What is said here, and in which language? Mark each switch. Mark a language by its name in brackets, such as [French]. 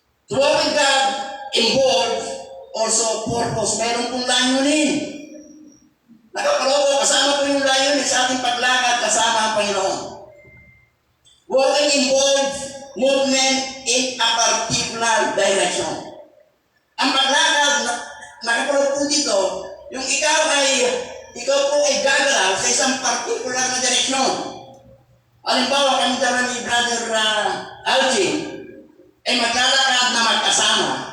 [English] To walk with God involves also purpose. [Filipino] Meron pong layunin. Nakapaloko, kasama po yung layunin sa ating paglakad kasama ang Panginoon. [English] Walking involves movement in a particular direction. [Filipino] Ang paglakad, nakapulot po dito, yung ikaw po ay gagalaw sa isang particular na direksyon. Halimbawa, kami dala ni Brother Alvin, ay maglalakad na magkasama.